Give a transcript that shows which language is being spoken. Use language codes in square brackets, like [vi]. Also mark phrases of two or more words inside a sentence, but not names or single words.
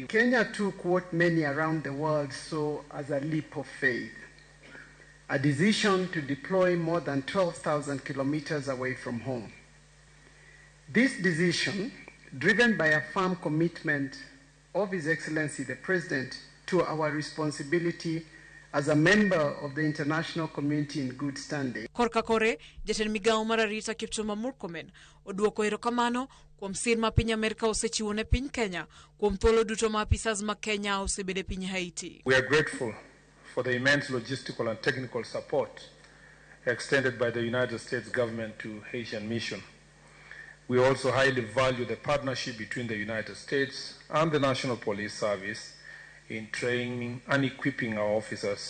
[en] Kenya took what many around the world saw as a leap of faith, a decision to deploy more than 12,000 kilometers away from home. This decision, driven by a firm commitment of His Excellency the President to our responsibility as a member of the international community in good standing. [luo] Korka kore, jatend migawo mar arita Kipchumba Murkomen oduoko erokamano kuom sir ma piny Amerika osechiwo ne piny Kenya kuom thuolo duto ma apisas ma Kenya osebede piny Haiti. [en] We are grateful for the immense logistical and technical support extended by the United States government to Haitian mission. We also highly value the partnership between the United States and the National Police Service in training and equipping our officers.